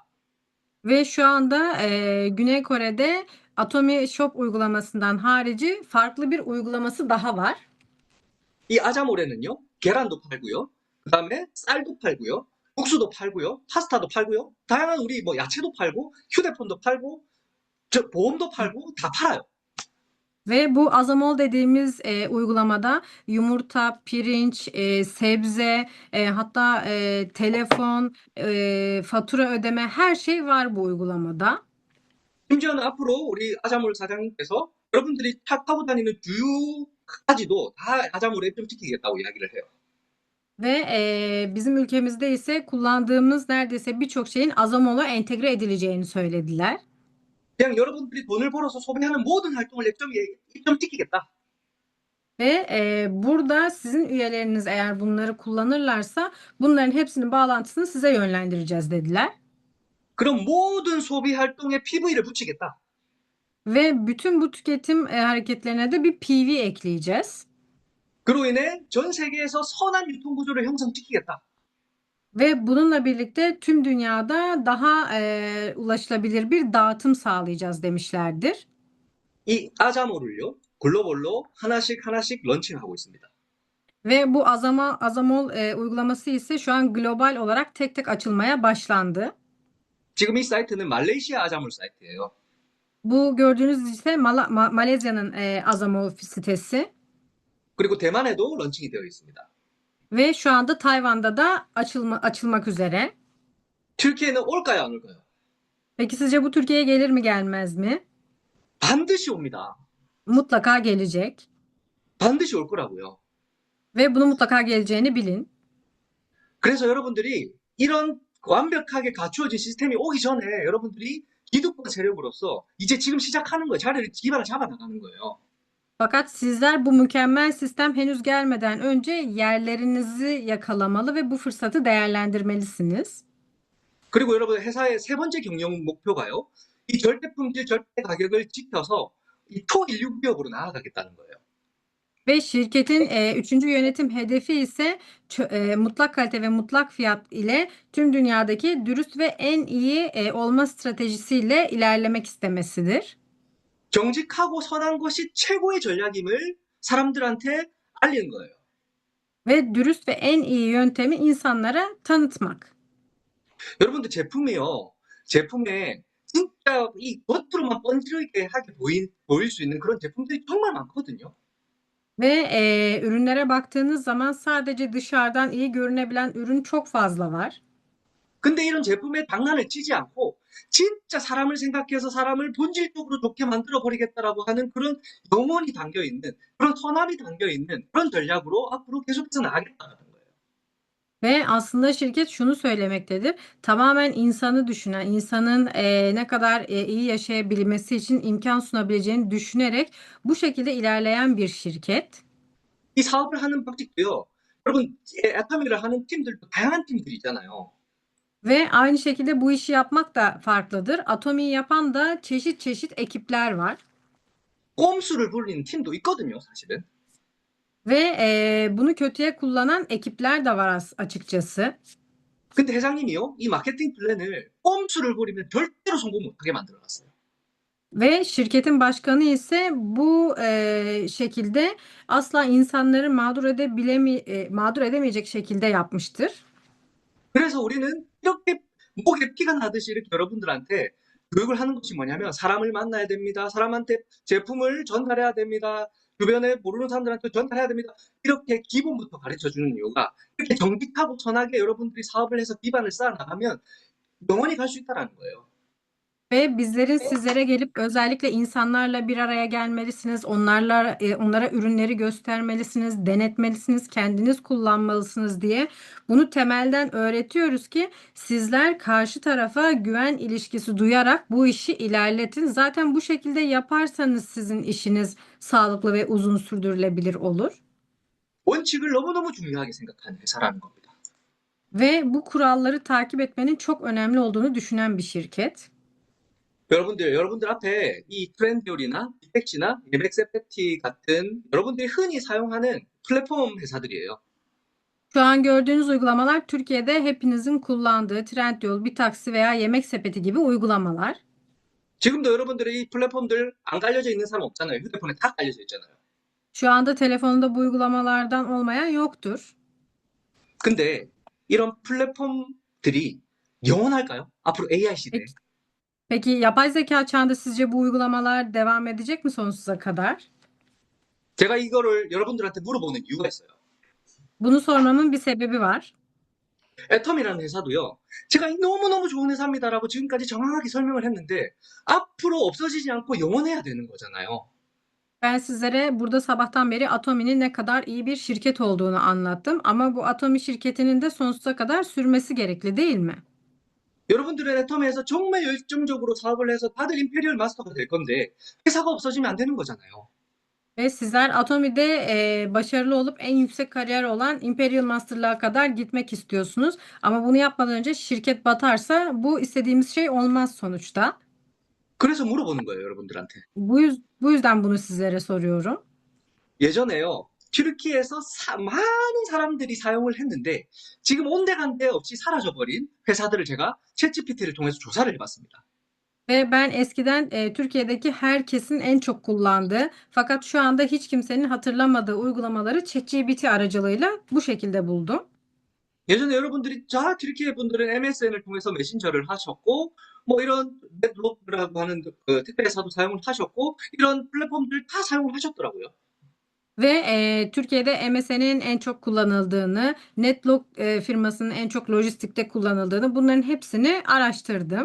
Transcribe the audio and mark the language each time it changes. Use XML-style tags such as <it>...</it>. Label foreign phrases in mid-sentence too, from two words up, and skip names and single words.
<tr>Ve şu anda Güney Kore'de Atomi Shop uygulamasından harici farklı bir uygulaması daha var.</tr> <ko>이 아자몰에는요, 계란도 팔고요, 그 다음에 쌀도 팔고요, 국수도 팔고요, 파스타도 팔고요, 다양한 우리 뭐 야채도 팔고, 휴대폰도 팔고, 보험도 팔고, 다 팔아요.</ko> <tr>Ve bu Azamol dediğimiz uygulamada yumurta, pirinç, sebze, hatta telefon, fatura ödeme her şey var bu uygulamada.</tr> <ko>심지어는 앞으로 우리 아자몰 사장님께서 여러분들이 타고 다니는 주유까지도 다 아자몰에 입점시키겠다고 이야기를 해요.</ko> <tr>Ve bizim ülkemizde ise kullandığımız neredeyse birçok şeyin Azamol'a entegre edileceğini söylediler.</tr> <ko>그냥 여러분들이 돈을 벌어서 소비하는 모든 활동을 입점시키겠다.</ko> <tr>Ve burada sizin üyeleriniz eğer bunları kullanırlarsa bunların hepsinin bağlantısını size yönlendireceğiz dediler.</tr> <ko>그럼 모든 소비 활동에 PV를 붙이겠다.</ko> <tr>Ve bütün bu tüketim hareketlerine de bir PV ekleyeceğiz.</tr> <ko>그로 인해 전 세계에서 선한 유통 구조를 형성시키겠다.</ko> <tr>Ve bununla birlikte tüm dünyada daha ulaşılabilir bir dağıtım sağlayacağız demişlerdir.</tr> <ko>이 아자몰을요, 글로벌로 하나씩 하나씩 런칭하고 있습니다.</ko> <tr>Ve bu Azamol uygulaması ise şu an global olarak tek tek açılmaya başlandı.</tr> <ko>지금 이 사이트는 말레이시아 아자몰 사이트예요.</ko> <tr>Bu gördüğünüz ise Malezya'nın Azamol sitesi.</tr> <ko>그리고 대만에도 런칭이 되어 있습니다.</ko> <tr>Ve şu anda Tayvan'da da açılmak üzere.</tr> <ko>튀르키예는 올까요, 안 올까요?</ko> <tr>Peki sizce bu Türkiye'ye gelir mi gelmez mi?</tr> <ko>반드시 옵니다.</ko> <tr>Mutlaka gelecek.</tr> <ko>반드시 올 거라고요.</ko> <tr>Ve bunu mutlaka geleceğini bilin.</tr> <ko>그래서 여러분들이 이런 완벽하게 갖추어진 시스템이 오기 전에 여러분들이 기득권 세력으로서 이제 지금 시작하는 거예요. 기반을 잡아 나가는 거예요.</ko> <tr>Fakat sizler bu mükemmel sistem henüz gelmeden önce yerlerinizi yakalamalı ve bu fırsatı değerlendirmelisiniz.</tr> <ko>그리고 여러분 회사의 세 번째 경영 목표가요. 이 절대 품질, 절대 가격을 지켜서 이 초인류 기업으로 나아가겠다는 거예요.</ko> <tr>Ve şirketin üçüncü yönetim hedefi ise mutlak kalite ve mutlak fiyat ile tüm dünyadaki dürüst ve en iyi olma stratejisiyle ilerlemek istemesidir.</tr> <ko>정직하고 선한 것이 최고의 전략임을 사람들한테 알리는 거예요.</ko> <tr>Ve dürüst ve en iyi yöntemi insanlara tanıtmak.</tr> <ko>여러분들 제품이요. 제품에 진짜 이 겉으로만 번지르게 하게 보일 수 있는 그런 제품들이 정말 많거든요.</ko> <tr>Ve ürünlere baktığınız zaman sadece dışarıdan iyi görünebilen ürün çok fazla var.</tr> <ko>근데 이런 제품에 장난을 치지 않고 진짜 사람을 생각해서 사람을 본질적으로 좋게 만들어 버리겠다라고 하는 그런 영혼이 담겨 있는 그런 선함이 담겨 있는 그런 전략으로 앞으로 계속해서 나가겠다는 거예요.</ko> <tr>Ve aslında şirket şunu söylemektedir. Tamamen insanı düşünen, insanın ne kadar iyi yaşayabilmesi için imkan sunabileceğini düşünerek bu şekilde ilerleyen bir şirket.</tr> <ko>이 사업을 하는 방식도요. 여러분, 애터미를 하는 팀들도 다양한 팀들이 있잖아요.</ko> <tr>Ve aynı şekilde bu işi yapmak da farklıdır. Atomi'yi yapan da çeşit çeşit ekipler var.</tr> <ko>꼼수를 부리는 팀도 있거든요, 사실은.</ko> <tr>Ve bunu kötüye kullanan ekipler de var açıkçası.</tr> <ko>근데 회장님이요, 이 마케팅 플랜을 꼼수를 부리면 절대로 성공 못하게 만들어놨어요.</ko> <tr>Ve şirketin başkanı ise bu şekilde asla insanları mağdur edemeyecek şekilde yapmıştır.</tr> <ko>그래서 우리는 이렇게 목에 피가 나듯이 이렇게 여러분들한테 교육을 하는 것이 뭐냐면 사람을 만나야 됩니다. 사람한테 제품을 전달해야 됩니다. 주변에 모르는 사람들한테 전달해야 됩니다. 이렇게 기본부터 가르쳐 주는 이유가 이렇게 정직하고 선하게 여러분들이 사업을 해서 기반을 쌓아 나가면 영원히 갈 수 있다라는 거예요.</ko> <tr>Ve bizlerin sizlere gelip özellikle insanlarla bir araya gelmelisiniz. Onlara ürünleri göstermelisiniz, denetmelisiniz, kendiniz kullanmalısınız diye bunu temelden öğretiyoruz ki sizler karşı tarafa güven ilişkisi duyarak bu işi ilerletin. Zaten bu şekilde yaparsanız sizin işiniz sağlıklı ve uzun sürdürülebilir olur.</tr> <ko>원칙을 너무너무 중요하게 생각하는 회사라는 겁니다.</ko> <tr>Ve bu kuralları takip etmenin çok önemli olduğunu düşünen bir şirket.</tr> <ko>여러분들 앞에 이 트렌디올이나 빅택시나 MXFT 같은 여러분들이 흔히 사용하는 플랫폼 회사들이에요.</ko> <tr>Şu an gördüğünüz uygulamalar Türkiye'de hepinizin kullandığı Trendyol, Bitaksi veya Yemek Sepeti gibi uygulamalar.</tr> <ko>지금도 여러분들이 이 플랫폼들 안 깔려져 있는 사람 없잖아요. 휴대폰에 다 깔려져 있잖아요.</ko> <tr>Şu anda telefonunda bu uygulamalardan olmayan yoktur.</tr> <ko>근데 이런 플랫폼들이 영원할까요? 앞으로 AI 시대에.</ko> <tr>Peki, peki yapay zeka çağında sizce bu uygulamalar devam edecek mi sonsuza kadar?</tr> <ko>제가 이거를 여러분들한테 물어보는 이유가 있어요.</ko> <tr>Bunu sormamın bir sebebi var.</tr> <ko>애텀이라는 회사도요. 제가 너무너무 좋은 회사입니다라고 지금까지 정확하게 설명을 했는데 앞으로 없어지지 않고 영원해야 되는 거잖아요.</ko> <tr>Ben sizlere burada sabahtan beri Atomi'nin ne kadar iyi bir şirket olduğunu anlattım. Ama bu Atomi şirketinin de sonsuza kadar sürmesi gerekli değil mi?</tr> <ko>여러분들은 애텀에서 정말 열정적으로 사업을 해서 다들 임페리얼 마스터가 될 건데 회사가 없어지면 안 되는 거잖아요.</ko> <tr>Ve sizler Atomi'de başarılı olup en yüksek kariyer olan Imperial Master'lığa kadar gitmek istiyorsunuz. Ama bunu yapmadan önce şirket batarsa bu istediğimiz şey olmaz sonuçta.</tr> <ko>그래서 물어보는 거예요, 여러분들한테.</ko> <tr>Bu yüzden bunu sizlere soruyorum.</tr> <ko>예전에요. 튀르키예에서 많은 사람들이 사용을 했는데 지금 온데간데 없이 사라져버린 회사들을 제가 챗GPT를 통해서 조사를 해봤습니다.</ko> <tr>Ve ben eskiden Türkiye'deki herkesin en çok kullandığı fakat şu anda hiç kimsenin hatırlamadığı uygulamaları ChatGPT aracılığıyla bu şekilde buldum.</tr> <ko>예전에 여러분들이 튀르키예 분들은 MSN을 통해서 메신저를 하셨고 뭐 이런 넷블로그라고 하는 그 택배사도 사용을 하셨고 이런 플랫폼들 다 사용을 하셨더라고요.</ko> <tr>Ve Türkiye'de MSN'in en çok kullanıldığını, Netlog firmasının en çok lojistikte kullanıldığını bunların hepsini araştırdım.</tr>